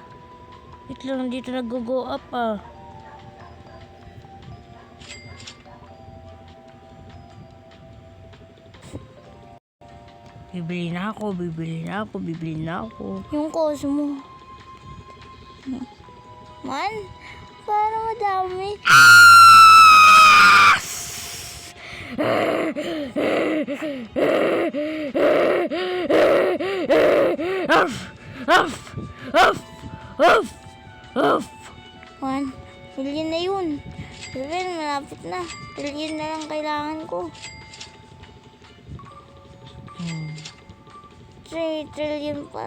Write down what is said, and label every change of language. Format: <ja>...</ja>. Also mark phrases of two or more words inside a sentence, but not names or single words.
<tl>Wait lang, nandito nag-go up ah. Bibili na ako, bibili na ako, bibili na ako. Yung Cosmo. Man, parang madami. Uff! Uff! Uff! Uff! Uff! Man, bilhin na yun. Bilhin, malapit na. Bilhin na lang kailangan ko. 3 trillion pa</tl>